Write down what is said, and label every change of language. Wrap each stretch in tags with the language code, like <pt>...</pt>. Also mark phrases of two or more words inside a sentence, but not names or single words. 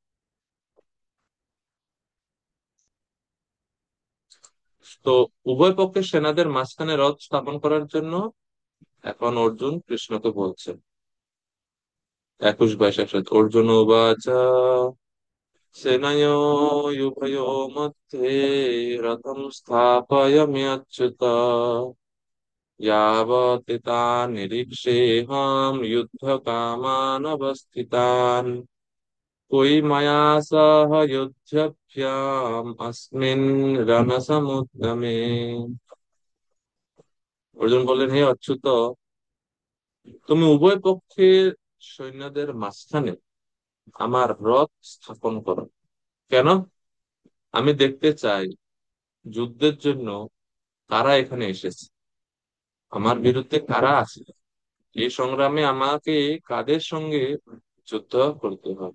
<bn>তো উভয় পক্ষের সেনাদের মাঝখানে রথ স্থাপন করার জন্য এখন অর্জুন কৃষ্ণকে বলছেন।</bn> <sa>21-22 একসাথে। অর্জুন উবাচ সেনয়োরুভয়োর মধ্যে রথম স্থাপয়াম্যচ্যুত यावत् तान् निरीक्षेऽहं युद्धकामान् अवस्थितान् क्वि मया सह युध्यभ्याम् अस्मिन् रणसमुद्यमे।</sa> <bn>অর্জুন বললেন, হে অচ্যুত, তুমি উভয় পক্ষের সৈন্যদের মাঝখানে আমার রথ স্থাপন করো। কেন? আমি দেখতে চাই যুদ্ধের জন্য কারা এখানে এসেছে, আমার বিরুদ্ধে কারা আছে, এই সংগ্রামে আমাকে কাদের সঙ্গে যুদ্ধ করতে হবে।</bn>